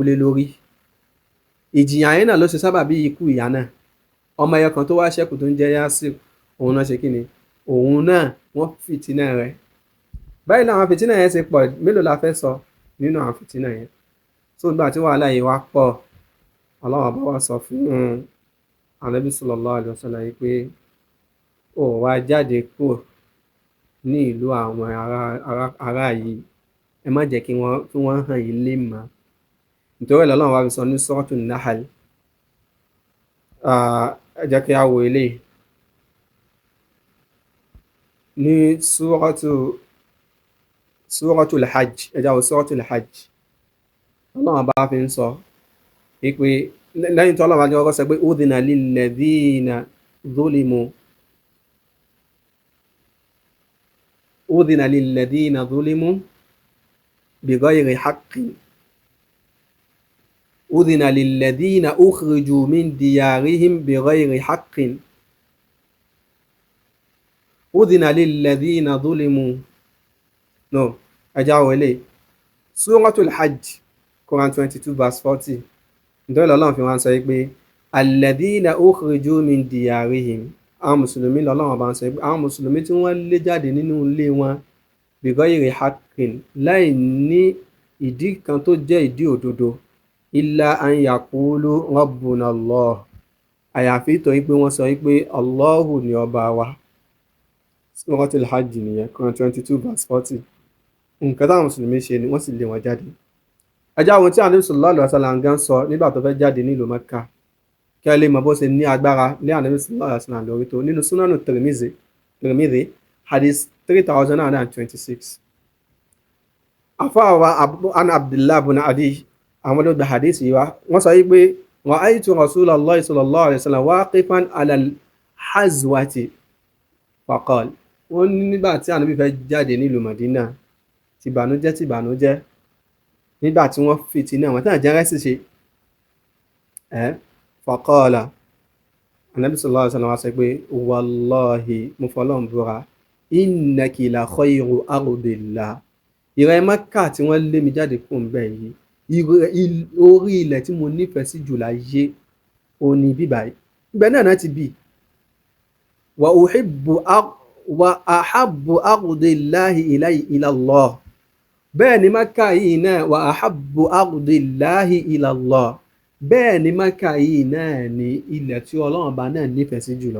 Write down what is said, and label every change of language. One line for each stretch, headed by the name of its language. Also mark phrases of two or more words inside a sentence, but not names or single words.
Yoruba: lé lórí ìjìyà yẹn náà ló ṣe sábàbí ikú ìyá náà ọmọ ẹyọ kan tó wá ṣẹ́kù tó ń jẹ́ Yasir òun náà ṣe kí ni òun náà wọ́n fìtínà rẹ̀ báyìí làwọn fìtínà yẹn ṣe pọ̀ mélòó la fẹ́ sọ nínú àwọn fìtínà yẹn tó gbà tí wàhálà yìí wá pọ̀ Allah bá wá sọ fún Ànábì
Arabic: صلى الله عليه وسلم
Yoruba: yìí pé ó wá jáde kúrò ní ìlú àwọn ará yìí ẹ má jẹ́ kí wọ́n hàn yín lè mọ́ nítorí ẹ̀ lọ́lọ́run wá fi sọ ní Suratul Nahl ẹ jẹ́ kí a wo eléyìí ní Suratul Hajj ẹ jẹ́ wo Suratul Hajj Ọlọ́run bá fi ń sọ pé lẹ́yìn tó Ọlọ́run bá jẹ́ ọkọ̀ sọ pé
Arabic: أذن للذين ظلموا بغير حق أذن للذين أخرجوا من ديارهم بغير حق أذن للذين ظلموا
Yoruba: ẹjá wọlé Suratul Hajj Quran 22 verse 40 nítorí Ọlọ́run fi wọ́n sọ pé
Arabic: الذين أخرجوا من ديارهم
Yoruba: àwọn mùsùlùmí lọ́lọ́run bá ń sọ pé àwọn mùsùlùmí tí wọ́n lé jáde nínú ilé wọn
Arabic: بغير حق
Yoruba: láì ní ìdí kan tó jẹ́ ìdí òdodo
Arabic: إلا أن يقولوا ربنا الله,
Yoruba: àyàfi torí pé wọ́n sọ pé Allahu ni ọba wa. Suratul Hajj nìyẹn, Quran 22 verse 40. Nǹkan táwọn mùsùlùmí ṣe ni wọ́n sì lé wọn jáde. Ẹjá ohun tí Ànábì
Arabic: صلى الله عليه وسلم
Yoruba: gan sọ nígbà tó fẹ́ jáde nílùú Mẹ́kà, kí ẹ lè mọ bó ṣe ní agbára lé Ànábì
Arabic: صلى الله عليه وسلم
Yoruba: lórí tó nínú Súnánù Tirmidhi hadith 3926. Àfáàwà an Abdullah ibn Adi àwọn ló gba hadith yìí wá, wọ́n sọ wípé
Arabic: رأيت رسول الله صلى الله عليه وسلم واقفا على الحزورة فقال,
Yoruba: wọ́n ní nígbà tí Ànábì fẹ́ jáde nílùú Madina, tìbànújẹ́ nígbà tí wọ́n fìtínà wọn tí àjẹ́ rẹ́sì ṣe faqala, Ànábì
Arabic: صلى الله عليه وسلم
Yoruba: wá sọ pé wallahi mo fọlọ́run búra
Arabic: إنك لخير أرض الله,
Yoruba: ìrẹ́ Mẹ́kà tí wọ́n lé mi jáde kúrò ńbẹ̀ yìí, orí ilẹ̀ tí mo nífẹ̀ẹ́ sí jù láyé òní bíbáyìí, ibẹ̀ náà ti bí
Arabic: وأحب أرض الله إلى الله,
Yoruba: bẹ́ẹ̀ ni Mẹ́kà yìí náà
Arabic: وأحب أرض الله إلى الله,
Yoruba: bẹ́ẹ̀ ni Mẹ́kà yìí náà ni ilẹ̀ tí Ọlọ́run bá náà nífẹ̀ẹ́ sí jùlọ.